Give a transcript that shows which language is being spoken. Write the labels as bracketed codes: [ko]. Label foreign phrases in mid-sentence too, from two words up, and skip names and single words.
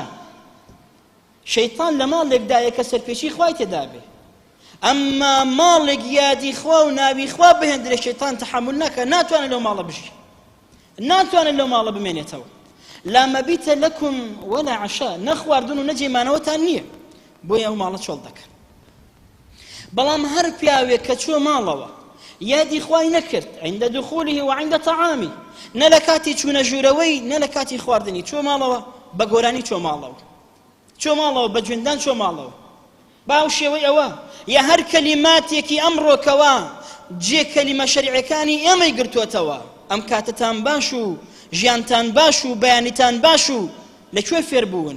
[ckb] شەیطان لە ماڵێکدایە کە سەرپێچی خوای تێدا بێ، ئەمما ماڵێک یادی خوا و ناوی خوا بهێندرێ شەیطان تەحەمل ناکە، ناتوانێت لەو ماڵە بژی، ناتوانێت لەو ماڵە بمێنێتەوە. [ar] لا مەبیتە لەکم ولا عەشا، [ckb] نەخواردن و نەجێمانەوەتان نییە، بۆیە ئەو ماڵە چۆڵ دەکەن. بەڵام هەر پیاوێک کە چووە ماڵەوە یادی خوای نەکرد [ar] عند دخوله و عند طعامی، [ckb] نە لە کاتی چوونە ژوورەوەی نە لە کاتی خواردنی، چووە ماڵەوە بە گۆرانی چووە ماڵەوە، چووە ماڵەوە بە جوێندان چووە ماڵەوە، باو شێوەی ئەوە یا هەر کەلیماتێکی ئەمڕۆکەوە جێ کەلیمە شەریعەکانی ئێمەی گرتووەتەوە، ئەم کاتتان باش و ژیانتان باش و بەیانیتان باش و لەکوێ فێر بوون؟